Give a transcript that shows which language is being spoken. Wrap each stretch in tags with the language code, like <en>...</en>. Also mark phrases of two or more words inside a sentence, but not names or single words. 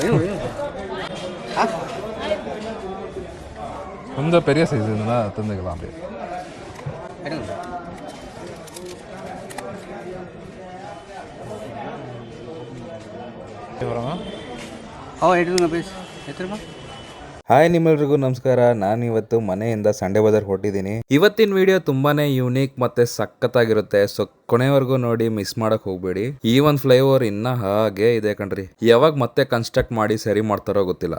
<ta>கொஞ்சம் பெரிய சைஸ் இருந்தால் தந்துக்கலாம் அப்படியே. எடுங்க பேசு ಎತ್ತರಮ್ಮ.</ta> <kn>ಹಾಯ್, ನಿಮ್ಮೆಲ್ರಿಗೂ ನಮಸ್ಕಾರ. ನಾನು ಇವತ್ತು ಮನೆಯಿಂದ ಸಂಡೆ ಬಜಾರ್ ಹೊರಟಿದ್ದೀನಿ. ಇವತ್ತಿನ ವಿಡಿಯೋ ತುಂಬಾನೇ ಯೂನಿಕ್ ಮತ್ತೆ ಸಖತ್ತಾಗಿರುತ್ತೆ. ಸೊ ಕೊನೆವರೆಗೂ ನೋಡಿ, ಮಿಸ್ ಮಾಡಕ್ ಹೋಗ್ಬೇಡಿ. ಈ ಒಂದು ಫ್ಲೈಓವರ್ ಇನ್ನ ಹಾಗೆ ಇದೆ ಕಣ್ರಿ. ಯಾವಾಗ ಮತ್ತೆ ಕನ್ಸ್ಟ್ರಕ್ಟ್ ಮಾಡಿ ಸರಿ ಮಾಡ್ತಾರೋ ಗೊತ್ತಿಲ್ಲ.</kn>